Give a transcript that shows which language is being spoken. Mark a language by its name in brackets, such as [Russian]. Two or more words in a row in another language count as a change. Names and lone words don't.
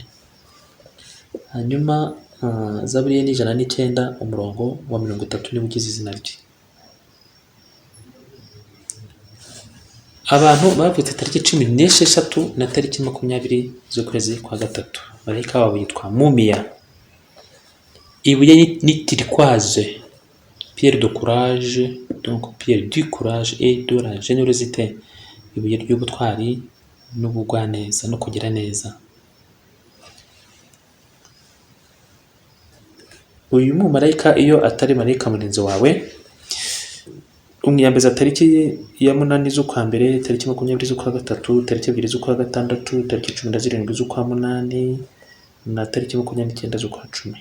[Kinyarwanda] Hanyuma Zaburi ni 109 umurongo wa 30 niwo ugize izina rye. Abantu bavutse tariki 16 na tariki 20 z'ukwezi kwa gatatu, marayika wabo yitwa Mumiya. Ibuye ni turquoise, [French] pierre de courage, donc pierre du courage et de la générosité, [Kinyarwanda] ibuye ry'ubutwari n'ubugwaneza no kugira neza. Uyu mumarayika iyo atari marayika murinzi wawe, umwiyambaza tariki ya 8 z'ukwa mbere, tariki 20 z'ukwa gatatu, tariki 2 z'ukwa gatandatu, tariki 17 z'ukwa munani na tariki 29 z'ukwa cumi.